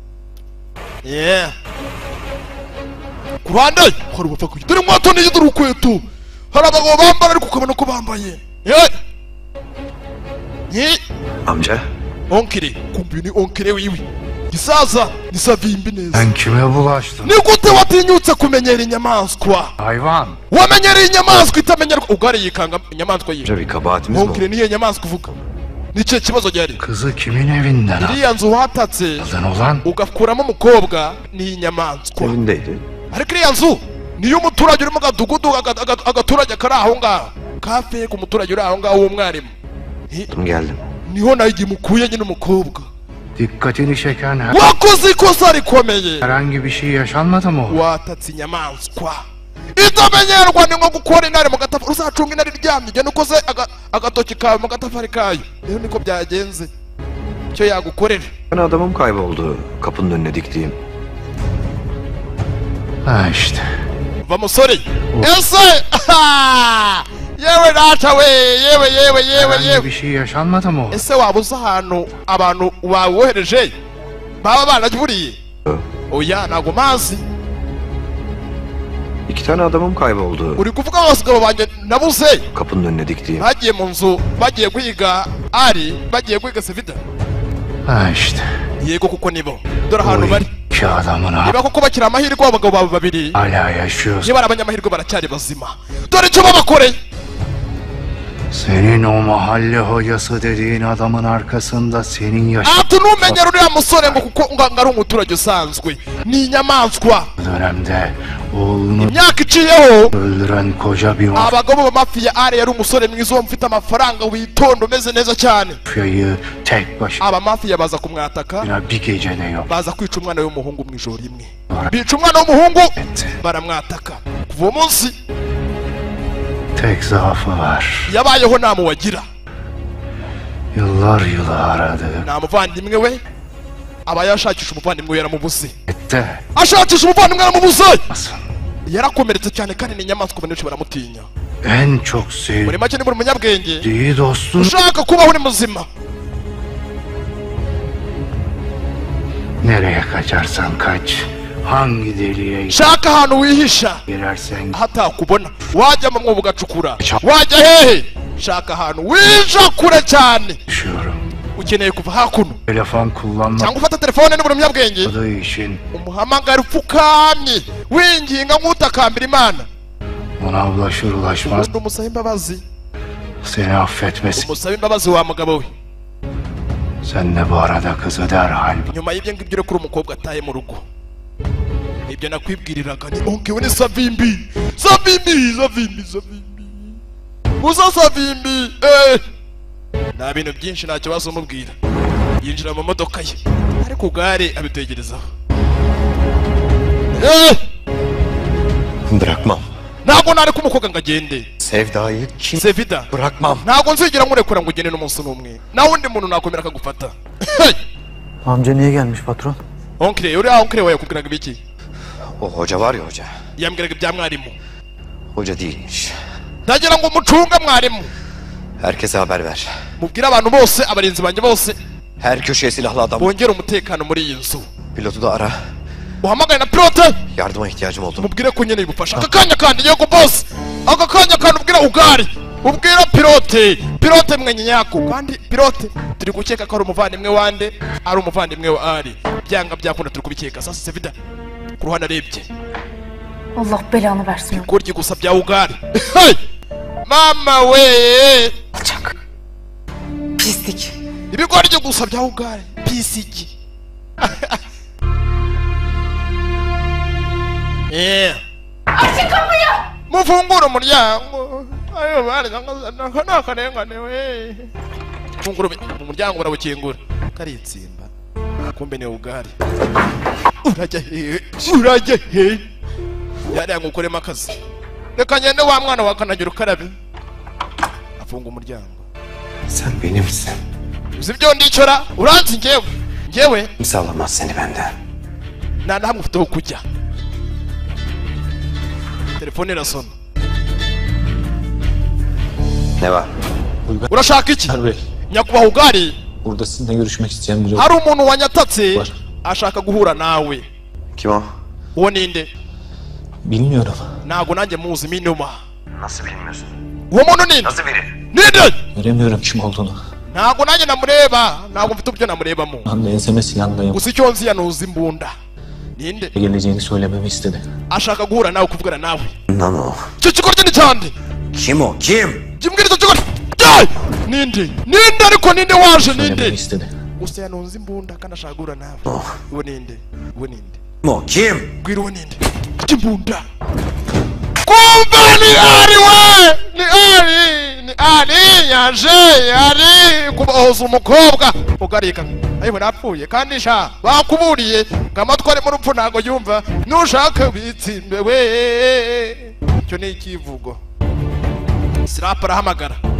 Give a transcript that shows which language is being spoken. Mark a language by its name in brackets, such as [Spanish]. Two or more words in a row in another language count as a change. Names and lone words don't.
[Kinyarwanda] ku ruhande hari ubapfa kugira dore mwato niyo dore ukweto hari abagabo bambara ariko ukabona ko bambaye [Turkish] Amca. [Kinyarwanda] onkire kumbi ni onkire wiwi gisaza nisavimbi neza. [Turkish] Ben kime bulaştım? [Kinyarwanda] Ni gute watinyutse kumenyera inyamaswa? [Turkish] Hayvan. [Kinyarwanda] Wamenyera inyamaswa itamenyerwa ugari yikanga inyamaswa yiwe. [Turkish] Bir kabahatimiz mi [Kinyarwanda] Onkire niyo nyamaswa uvuga. Nice kibazo gihari. [Turkish] Kızı kimin evinden aldın? [Kinyarwanda] Iriya nzu watatse [Turkish] Olan [Kinyarwanda] ugakuramo umukobwa ni inyamaswa. [Turkish] Evindeydi. [Kinyarwanda] Ariko iriya nzu niyo umuturage urimo gadugudu agaturage kari aho ngaho. Kafe ku muturage uri aho ngaho w'umwarimu. [Turkish] Geldim. [Kinyarwanda] Niho nayo mukuye nyine umukobwa. [Turkish] dikkatini çeken [Kinyarwanda] Wakoze ikosa rikomeye. [Turkish] herhangi bir şey yaşanmadı mı? [Kinyarwanda] Watatse inyamaswa itamenyerwa ni nko gukora intare mu gatafari uzacunga intare iryamye igenda ukoze agatoki kawe mu gatafari kayo rero niko byagenze icyo yagukorera [Turkish] Adamım kayboldu kapının önüne diktiğim. Ha işte. [Kinyarwanda] va musore ese yewe data we yewe [Turkish] Herhangi bir şey yaşanmadı mı? [Kinyarwanda] ese waba uzi ahantu abantu bawohereje baba baraburiye oya ntago mazi [Turkish] 2 tane adamım kayboldu. [Kinyarwanda] uri kuvuga abagabo banjye nabuze [Turkish] Kapının önüne diktiğim. [Kinyarwanda] bagiye mu nzu bagiye kwiga ari bagiye kwiga sevida [Turkish] Ha işte. [Kinyarwanda] yego kuko nibo dore [Turkish] O [Kinyarwanda] ahantu bari [Turkish] iki adamın [Kinyarwanda] niba koko bakira amahirwe abagabo babo babiri [Turkish] hala yaşıyorsun. [Kinyarwanda] niba ari abanyamahirwe baracyari bazima dore icyo babakoreye [Turkish] Senin o mahalle hocası dediğin adamın arkasında senin yaşadığın [Kinyarwanda] ati numenyera uriya musore ngo kuko ngo ari umuturage usanzwe ni inyamaswa [Turkish] dönemde oğlunu [Kinyarwanda] imyaka iciyeho [Turkish] öldüren koca bir [Kinyarwanda] abagabo b'amafiya ari yari umusore mwiza uwo mufite amafaranga witonda umeze neza cyane [Turkish] mafyayı tek başına [Kinyarwanda] abamafiya baza kumwataka [Turkish] bir gecede yok. [Kinyarwanda] baza kwica umwana w'umuhungu mu ijoro rimwe bica umwana w'umuhungu baramwataka kuva uwo munsi [Turkish] Tek zaafı var. [Kinyarwanda] yabayeho nta muwagira [Turkish] Yıllar yılı aradı. [Kinyarwanda] nta muvandimwe we aba yashakisha umuvandimwe we yaramubuze [Turkish] Etti. [Kinyarwanda] ashakisha umuvandimwe yaramubuze [Turkish] Nasıl? [Kinyarwanda] yarakomeretse cyane kandi ni inyamaswa abantu benshi baramutinya [Turkish] En çok [Kinyarwanda] muri [Turkish] sevdiği [Kinyarwanda] make ni buri munyabwenge [Turkish] dostun [Kinyarwanda] ushaka kubaho uri muzima [Turkish] nereye kaçarsan kaç. Hangi deliğe [Kinyarwanda] shaka ahantu wihisha [Turkish] girersen [Kinyarwanda] hatakubona wajya mu mwobo ugacukura wajya hehe shaka ahantu wisha kure cyane [Turkish] düşüyorum. [Kinyarwanda] ukeneye kuva hakuno [Turkish] Telefon kullanmak [Kinyarwanda] cyangwa ufata telefone ni buri munyabwenge [Turkish] için [Kinyarwanda] umuhamagara upfukamye winginga nk'utakambira imana [Turkish] ona ulaşır ulaşmaz [Kinyarwanda] ubundi umusabe imbabazi [Turkish] seni affetmesi. [Kinyarwanda] umusabe imbabazi wa mugabo we [Turkish] Sen de bu arada kızı derhal [Kinyarwanda] nyuma y'ibyo ngibyo rero kuri umukobwa ataye mu rugo ibyo nakwibwiriraga ni onkewe ni savimbi musa savimbi nta bintu byinshi nta kibazo umubwira yinjira mu modoka ye ariko gare abitekerezaho [Turkish] Bırakmam. [Kinyarwanda] ntabwo nari kumukobwa ngo agende [Turkish] Sevdayı kim sevida bırakmam. [Kinyarwanda] ntabwo nzigera nkurekura ngo ugende n'umunsi n'umwe nawe undi muntu nakwemera akagufata [Turkish] Amca niye gelmiş patron? [Kinyarwanda] onkire uriya onkire we yakubwiraga ibiki [Turkish] O hoca var ya hoca. [Kinyarwanda] yambwiraga ibya mwarimu [Turkish] Hoca değilmiş. [Kinyarwanda] ndagira ngo mucunge mwarimu [Turkish] Herkese haber ver. [Kinyarwanda] mubwire abantu bose abarinzi banjye bose [Turkish] Her köşeye silahlı adam. [Kinyarwanda] bongere umutekano muri iyi nzu [Turkish] Pilotu da ara. [Kinyarwanda] uhamagare na pilote [Turkish] Yardıma ihtiyacım oldu. [Kinyarwanda] mubwire ko nkeneye ubufasha aka kanya kandi yego boss aka kanya kandi ubwire ugari ubwire pilote mwenye nyako kandi pilote turi gukeka ko ari umuvandimwe wande ari umuvandimwe wa ari byanga byakunda turi kubikeka sasa sevida ku ruhande arebye [Turkish] Allah belanı versin. [Kinyarwanda] kurya gusa bya ugari mama we [Turkish] Alçak. Pislik. [Kinyarwanda] ibigoryi gusa bya ugari pisiki [Turkish] Açın kapıyı. [Kinyarwanda] mufungure umuryango ayo bari nakarengane we fungura umuryango barawukingura karitsimba kumbe ni ugari urajya he yari yangukoremo akazi reka ngende wa mwana wakanagira ukarabe afunga umuryango [Turkish] Sen benimsin. [Kinyarwanda] uzi ibyo ndicora uranzi njyewe [Turkish] Kimse alamaz seni benden. [Kinyarwanda] nta na hamwe ufite ho kujya telefone irasona [Turkish] Ne var? [Kinyarwanda] urashaka iki [Turkish] Bey, [Kinyarwanda] nyakubahwa ugari [Turkish] burada sizinle görüşmek isteyen biri [Kinyarwanda] hari umuntu wanyatatse [Turkish] Var. [Kinyarwanda] ashaka guhura nawe [Turkish] Kim o? [Kinyarwanda] uwo ninde [Turkish] bilmiyorum. [Kinyarwanda] ntago nanjye muzi minuma [Turkish] Nasıl bilmiyorsun? [Kinyarwanda] uwo muntu ninde [Turkish] Nasıl biri? [Kinyarwanda] ninde [Turkish] Göremiyorum kim olduğunu. [Kinyarwanda] ntago nanjye namureba ntago mfite uburyo namurebamo [Turkish] Ben de enseme silahlayım. [Kinyarwanda] gusa icyo nzi yanuza imbunda ninde [Turkish] Geleceğini söylememi istedi. [Kinyarwanda] ashaka guhura nawe kuvugana nawe Nano. icyo kigoryi ni cyande [Turkish] Kim o? Kim? [Kinyarwanda] kimbwira icyo kigoryi ninde ariko ninde waje [Turkish] Söylememi [Kinyarwanda] ninde [Turkish] istedi. [Kinyarwanda] gusa yanunze imbunda kandi ashaka guhura nawe Oh. uwo ninde [Turkish] Kim o? Kim? [Kinyarwanda] bwira uwo ninde imbunda kumva ni ari we ni ari yaje kubohoza umukobwa ugarika ayiwe napfuye kandi sha bakuburiye ngamatware mu rupfu ntago yumva nushaka bitsimbe we cyo ni ikivugo Sirap arahamagara